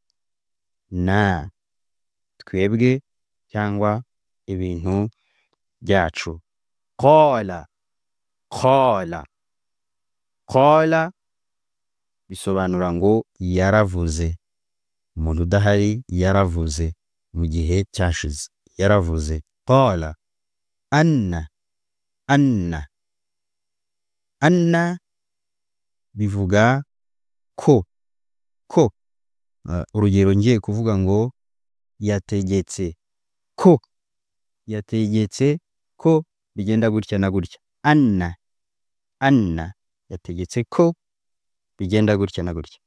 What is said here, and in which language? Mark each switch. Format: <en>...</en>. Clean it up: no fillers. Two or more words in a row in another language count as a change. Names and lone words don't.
<rw>Na, twebwe cyangwa ibintu byacu. Qala, qala, qala bisobanura ngo yaravuze, umuntu udahari yaravuze mu gihe cyashize, yaravuze. Qala. Anna, anna, anna bivuga ko, ko. Urugero ngiye kuvuga ngo yategetse ko, yategetse ko bigenda gutya na gutya. Anna, anna yategetse ko bigenda gutya na gutya.</rw>